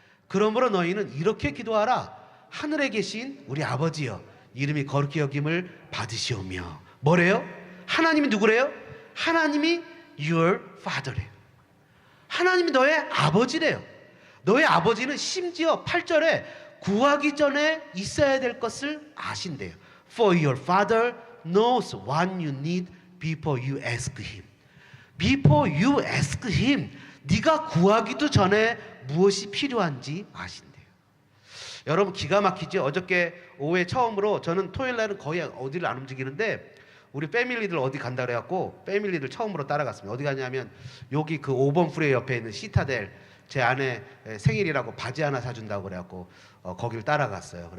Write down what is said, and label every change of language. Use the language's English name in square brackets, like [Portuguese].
[Korean] 그러므로 너희는 이렇게 기도하라. 하늘에 계신 우리 아버지여, 이름이 거룩히 여김을 받으시오며. 뭐래요? 하나님이 누구래요? 하나님이 [English] your father [Korean] 래요. 하나님이 너의 아버지래요. 너의 아버지는 심지어 8절에 구하기 전에 있어야 될 것을 아신대요. [English] For your father knows what you need before you ask him. Before you ask him. [Korean] 네가 구하기도 전에 무엇이 필요한지 아신대요. 여러분, 기가 막히죠? 어저께 오후에 처음으로, 저는 토요일 날은 거의 어디를 안 움직이는데 우리 패밀리들 어디 간다 그래갖고 패밀리들 처음으로 따라갔습니다. 어디 가냐면 여기 그 5번 프레이 옆에 있는 시타델, 제 아내 생일이라고 바지 하나 사준다고 그래갖고 거길 따라갔어요.